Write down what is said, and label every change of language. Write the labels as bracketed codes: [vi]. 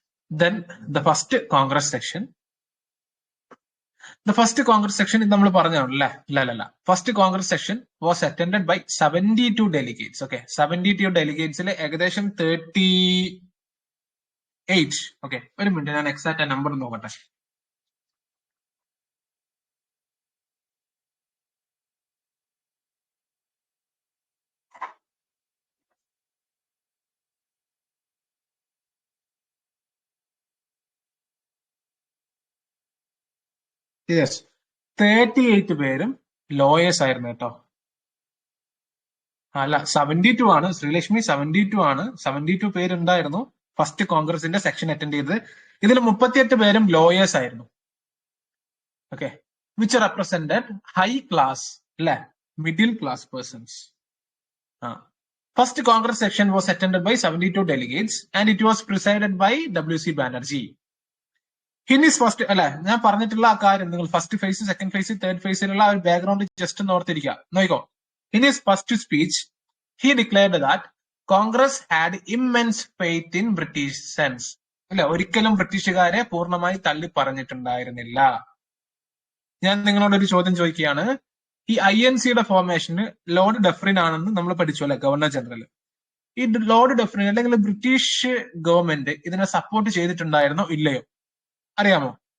[en] Then the first Congress section. The first Congress section [ml] ഇത് നമ്മൾ പറഞ്ഞാണല്ലേ? അല്ല. [en] First Congress section was attended by 72 delegates. [ml] Okay, 72 ഡെലിഗേറ്റ്സിൽ ഏകദേശം 38. Okay, ഒരു minute, ഞാൻ എക്സാക്ട് നമ്പർ നോക്കട്ടെ. യെസ്, 38 പേരും ലോയേഴ്സ് ആയിരുന്നു കേട്ടോ. അല്ല, 72 ആണ് ശ്രീലക്ഷ്മി, 72 ആണ്. 72 പേരുണ്ടായിരുന്നു. ഫസ്റ്റ് കോൺഗ്രസിന്റെ സെക്ഷൻ അറ്റൻഡ് ചെയ്തത്. ഇതിൽ 38 പേരും ലോയേഴ്സ് ആയിരുന്നു. [en] Okay, which represented high class അല്ലെ, middle class persons. First Congress section was attended by 72 delegates and it was presided by W.C. Banerjee. In his first, [ml] അല്ലെ ഞാൻ പറഞ്ഞിട്ടുള്ള ആ കാര്യം നിങ്ങൾ first phase, second phase, third ഫേസിലുള്ള ആ ഒരു ബാക്ക്ഗ്രൗണ്ട് ജസ്റ്റ് ഒന്ന് ഓർത്തിരിക്കുക. നോക്കോ, [en] in his first speech he declared that Congress had immense faith in British sense. [ml] അല്ലെ, ഒരിക്കലും ബ്രിട്ടീഷുകാരെ പൂർണ്ണമായി തള്ളി പറഞ്ഞിട്ടുണ്ടായിരുന്നില്ല. ഞാൻ നിങ്ങളോട് ഒരു ചോദ്യം ചോദിക്കുകയാണ്. ഈ INCയുടെ ഫോർമേഷന് ലോർഡ് ഡഫറിൻ ആണെന്ന് നമ്മൾ പഠിച്ചു അല്ലെ, ഗവർണർ ജനറൽ. ഈ ലോർഡ് ഡഫറിൻ അല്ലെങ്കിൽ ബ്രിട്ടീഷ് ഗവൺമെന്റ് ഇതിനെ സപ്പോർട്ട് ചെയ്തിട്ടുണ്ടായിരുന്നോ ഇല്ലയോ അറിയാമോ?